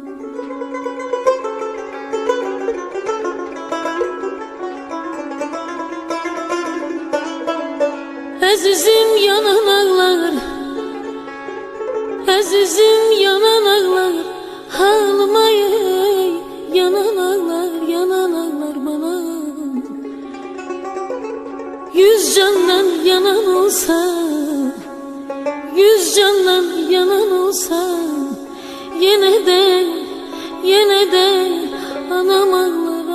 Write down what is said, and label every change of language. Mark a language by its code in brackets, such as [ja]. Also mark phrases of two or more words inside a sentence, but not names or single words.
[az] Əzizim yanan ağlar, əzizim yanan ağlar, halıma yanan ağlar, yanan ağlar bana. [tr] Yüz candan yanan olsa, yüz candan yanan olsa, yine de anam ağlar.